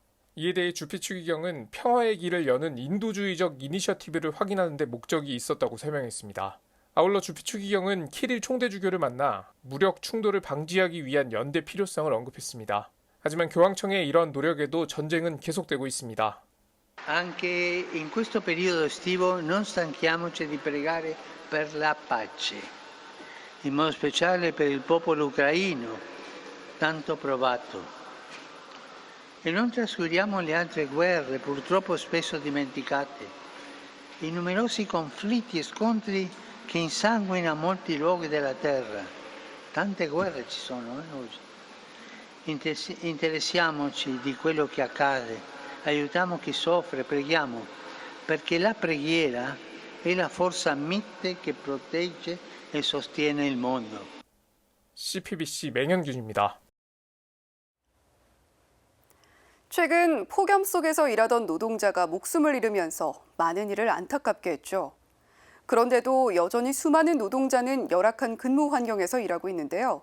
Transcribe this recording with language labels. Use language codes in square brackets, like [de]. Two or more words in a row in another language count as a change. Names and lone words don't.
[ko] 이에 대해 주피 추기경은 평화의 길을 여는 인도주의적 이니셔티브를 확인하는 데 목적이 있었다고 설명했습니다. 아울러 주피 추기경은 키릴 총대주교를 만나 무력 충돌을 방지하기 위한 연대 필요성을 언급했습니다. 하지만 교황청의 이런 노력에도 전쟁은 계속되고 있습니다. [it] Anche in questo periodo estivo non stanchiamoci di pregare per la pace, in modo speciale per il popolo ucraino, tanto provato. E non trascuriamo le altre guerre, purtroppo spesso dimenticate, i numerosi conflitti e scontri che insanguinano molti luoghi della terra. Tante guerre ci sono oggi. Interessiamoci di quello che accade, aiutiamo chi soffre, preghiamo, perché la preghiera è la forza mite che protegge e sostiene il mondo. [ko] CPBC 맹현균입니다. 최근 폭염 속에서 일하던 노동자가 목숨을 잃으면서 많은 이를 안타깝게 했죠. 그런데도 여전히 수많은 노동자는 열악한 근무 환경에서 일하고 있는데요.